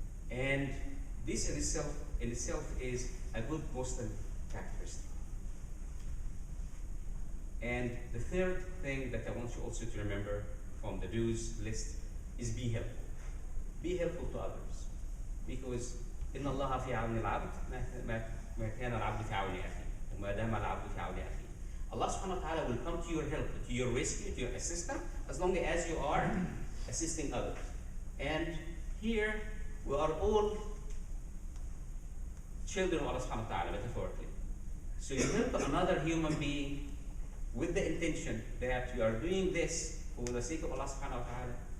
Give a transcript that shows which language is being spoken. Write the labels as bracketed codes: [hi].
[en] And this in itself is a good Muslim characteristic. And the third thing that I want you also to remember from the do's list is be helpful. Be helpful to others. Because [ar] إن الله في عون العبد ما كان العبد في عون أخيه وما دام العبد في عون أخيه. [en] Allah subhanahu wa ta'ala will come to your help, to your rescue, to your assistance, as long as you are assisting others. And here we are all children of Allah subhanahu wa ta'ala, metaphorically. So you help another human being with the intention that you are doing this for the sake of Allah subhanahu wa ta'ala.